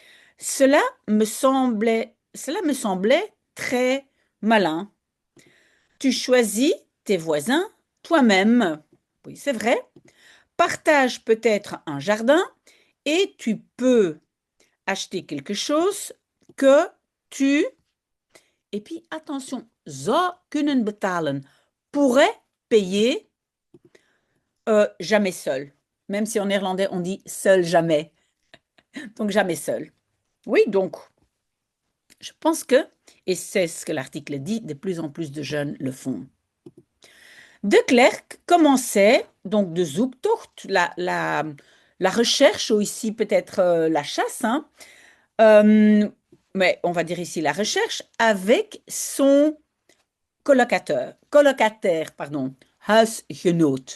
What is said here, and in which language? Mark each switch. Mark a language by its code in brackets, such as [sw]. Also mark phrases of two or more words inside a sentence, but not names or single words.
[fr] Cela me semblait très malin. Tu choisis tes voisins toi-même. Oui, c'est vrai. Partage peut-être un jardin et tu peux acheter quelque chose que tu, et puis attention, [nl] zou kunnen betalen, [fr] pourrait payer jamais seul. Même si en néerlandais on dit seul jamais. Donc jamais seul. Oui, donc je pense que, et c'est ce que l'article dit, de plus en plus de jeunes le font. De Klerk commençait donc [nl] de zoektocht, [fr] la recherche, ou ici peut-être la chasse, hein, euh, mais on va dire ici la recherche, avec son colocataire, pardon, huisgenoot.